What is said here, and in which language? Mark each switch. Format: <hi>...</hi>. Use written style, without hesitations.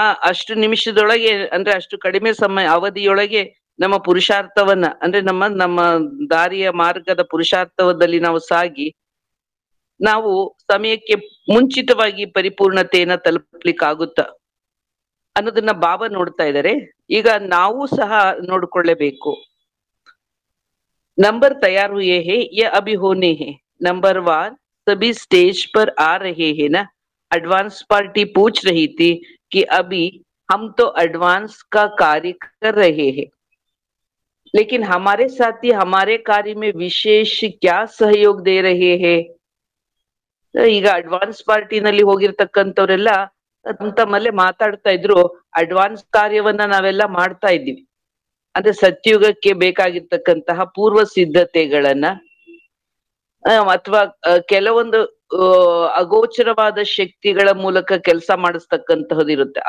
<kn>ಅಷ್ಟು ನಿಮಿಷದೊಳಗೆ ಅಂದ್ರೆ ಅಷ್ಟು ಕಡಿಮೆ ಅವಧಿಯೊಳಗೆ ನಮ್ಮ ಪುರುಷಾರ್ಥವನ್ನ ಅಂದ್ರೆ ನಮ್ಮ ದಾರಿಯ ಮಾರ್ಗದ ಪುರುಷಾರ್ಥದಲ್ಲಿ ನಾವು ಸಾಗಿ ನಾವು ಸಮಯಕ್ಕೆ ಮುಂಚಿತವಾಗಿ ಪರಿಪೂರ್ಣತೆಯನ್ನ ತಲುಪಲಿಕ್ಕಾಗುತ್ತ ಅನ್ನೋದನ್ನ ಬಾಬಾ ನೋಡ್ತಾ ಇದ್ದಾರೆ. ಈಗ ನಾವು ಸಹ ನೋಡ್ಕೊಳ್ಳೇಬೇಕು.</kn> <hi>ನಂಬರ್ ತಯಾರ್ ಹುಯೇ ಹೇ ಯ ಅಭಿ ಹೋನೆ ಹೇ, ನಂಬರ್ ವಾರ್ सभी स्टेज पर आ रहे हैं ना. एडवांस पार्टी पूछ रही थी कि अभी हम तो एडवांस का कार्य कर रहे हैं, लेकिन हमारे साथी हमारे कार्य में विशेष क्या सहयोग दे रहे हैं.</hi> <kn>ಈಗ ಅಡ್ವಾನ್ಸ್ ಪಾರ್ಟಿನಲ್ಲಿ ಹೋಗಿರ್ತಕ್ಕಂಥವ್ರೆಲ್ಲ ತಮ್ಮಲ್ಲೇ ಮಾತಾಡ್ತಾ ಇದ್ರು, ಅಡ್ವಾನ್ಸ್ ಕಾರ್ಯವನ್ನ ನಾವೆಲ್ಲ ಮಾಡ್ತಾ ಇದ್ದೀವಿ ಅಂದ್ರೆ ಸತ್ಯುಗಕ್ಕೆ ಬೇಕಾಗಿರ್ತಕ್ಕಂತಹ ಪೂರ್ವ ಸಿದ್ಧತೆಗಳನ್ನ ಅಥವಾ ಕೆಲವೊಂದು ಅಗೋಚರವಾದ ಶಕ್ತಿಗಳ ಮೂಲಕ ಕೆಲಸ ಮಾಡಿಸ್ತಕ್ಕಂತಹದ್ದು ಇರುತ್ತೆ.</kn>